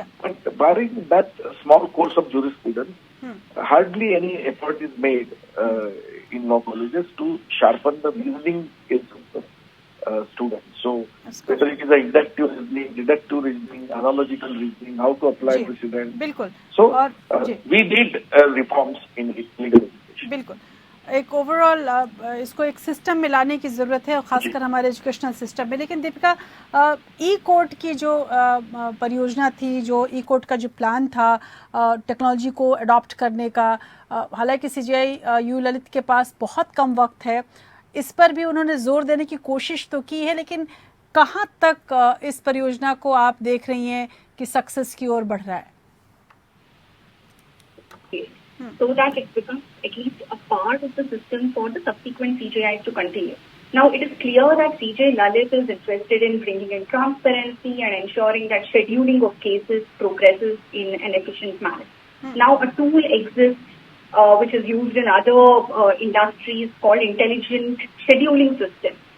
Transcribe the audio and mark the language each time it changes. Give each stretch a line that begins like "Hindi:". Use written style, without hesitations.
English: But barring that small course of jurisprudence, hardly any effort is made in law colleges to sharpen the reasoning skills of the students. So whether it is a inductive reasoning, deductive reasoning, analogical reasoning, how to apply precedent. So we did reforms in legal education.
Hindi: बिल्कुल एक overall इसको एक system में लाने की ज़रूरत है और ख़ासकर हमारे एजुकेशनल सिस्टम में. लेकिन दीपिका, ई कोर्ट की जो परियोजना थी, जो ई कोर्ट का जो प्लान था टेक्नोलॉजी को अडॉप्ट करने का, हालांकि CJI यू ललित के पास बहुत कम वक्त है, इस पर भी उन्होंने जोर देने की कोशिश तो की है, लेकिन कहाँ तक इस परियोजना को आप देख रही हैं कि सक्सेस की ओर बढ़ रहा है?
English: So that it becomes at least a part of the system for the subsequent CJIs to continue. Now, it is clear that CJI Lalit is interested in bringing in transparency and ensuring that scheduling of cases progresses in an efficient manner. Now, a tool exists which is used in other industries called intelligent scheduling system.